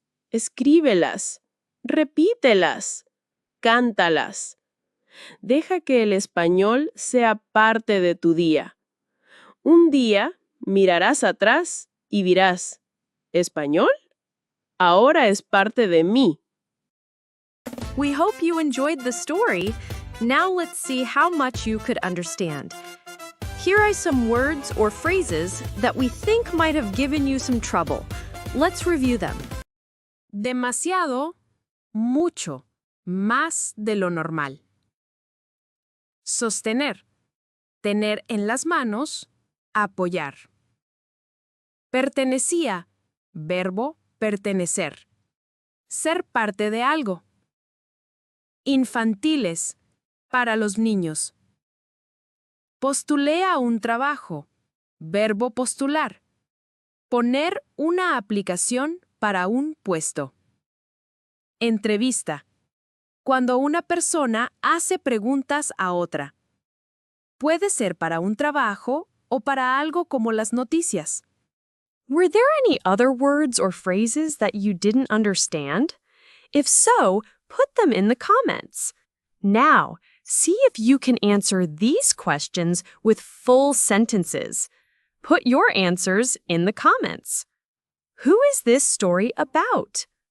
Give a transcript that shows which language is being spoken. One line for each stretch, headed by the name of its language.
Spanish: Escríbelas, repítelas, cántalas. Deja que el español sea parte de tu día. Un día mirarás atrás y dirás, ¿español? Ahora es parte de mí.
English: We hope you enjoyed the story. Now let's see how much you could understand. Here are some words or phrases that we think might have given you some trouble. Let's review them.
Spanish: Demasiado, mucho, más de lo normal. Sostener, tener en las manos, apoyar. Pertenecía, verbo pertenecer. Ser parte de algo. Infantiles, para los niños. Postulé a un trabajo, verbo postular. Poner una aplicación para un puesto. Entrevista, cuando una persona hace preguntas a otra. Puede ser para un trabajo o para algo como las noticias.
English: Were there any other words or phrases that you didn't understand? If so, put them in the comments. Now, see if you can answer these questions with full sentences. Put your answers in the comments. Who is this story about?